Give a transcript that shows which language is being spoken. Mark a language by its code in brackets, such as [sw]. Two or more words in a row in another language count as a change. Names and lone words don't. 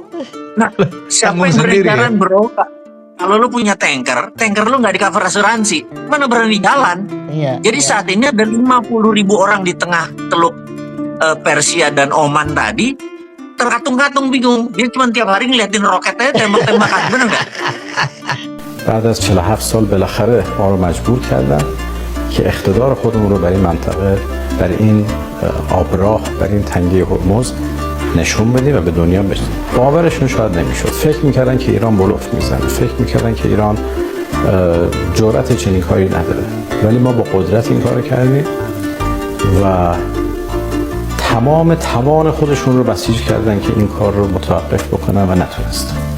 [id] Nah, siapa yang berencana, bro? Kalau lu punya tanker lu nggak di cover asuransi, mana berani jalan? Jadi saat ini ada 50.000 orang di tengah teluk Persia dan Oman tadi, terkatung-katung bingung. Dia cuma tiap hari ngeliatin roketnya tembak-tembakan, bener nggak? [fa] بعد از 47 سال بالاخره ما رو مجبور کردن که اقتدار خودمون رو برای منطقه، برای این آبراه، برای این تنگه هرمز نشون بدیم و به دنیا بدیم. باورشون شاید نمیشد. فکر میکردن که ایران بلوف میزنه، فکر میکردن که ایران جرأت چنین کاری نداره، ولی ما با قدرت این کارو کردیم و تمام توان خودشون رو بسیج کردن که این کار رو متوقف بکنن و نتونستن.